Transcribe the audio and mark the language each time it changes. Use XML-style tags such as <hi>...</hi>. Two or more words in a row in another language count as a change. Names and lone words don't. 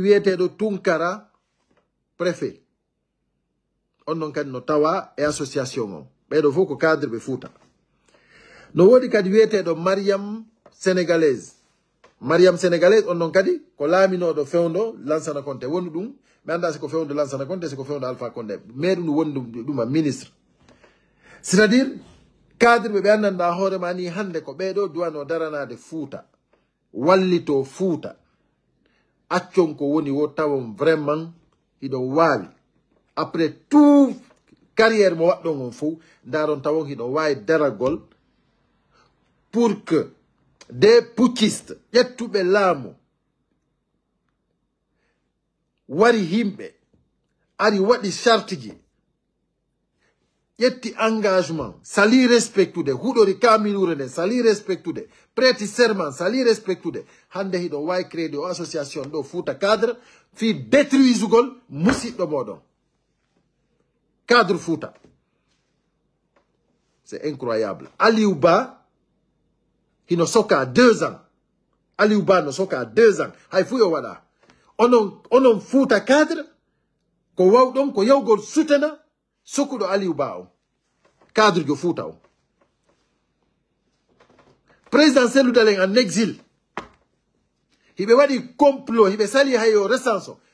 <ff>wiyetedo Tunkara préfet on non kan no tawa e association on ɓeɗo fof ko cadre ɓe Fouta no wodi kadi wiyeteɗo Mariam sénégalaise on non kadi ko laaminoɗo fewndo Lansana Conté woni ɗum mi anda siko fewndo Lansana Conté siko fewndo Alpha Condé meɗum woni ɗuma ministre c'est-à-dire cadre ɓe anndanɗa hoorema ni hande ko ɓeɗo duwano daranade Fouta wallito Fouta accon ko woni wo tawon vraiment hiɗon waawi</ff> <fr>après tout</fr> <ff>carrière mo waɗɗon on fof ndaron tawon hiɗon waawi daragol</ff> <fr>pour que des putschistes</fr> <ff>ƴettuɓe laamu wari himɓe ari waɗi charte ji ƴetti engagement sali respectude huɗori kamilure nden sali respectude prêti serment sali respectude hande hiɗon wawi créé o association ɗo Fouta cadre fi détruisugol musidɗo moɗon cadre Fouta</ff> <fr>c'est incroyable</fr> <ff>Aliou Ba hino soka 2 ans Aliou Ba no soka 2 ans hay fu yo waɗa onon Fouta cadre ko wawɗon ko yawgol sutana sokuɗo Aliou Ba o cadre jo Fouta o président Cellou Dalein</ff> <fr>en exil</fr> <ff>hiɓe waɗi complot hiɓe sali hay yo recense o</ff>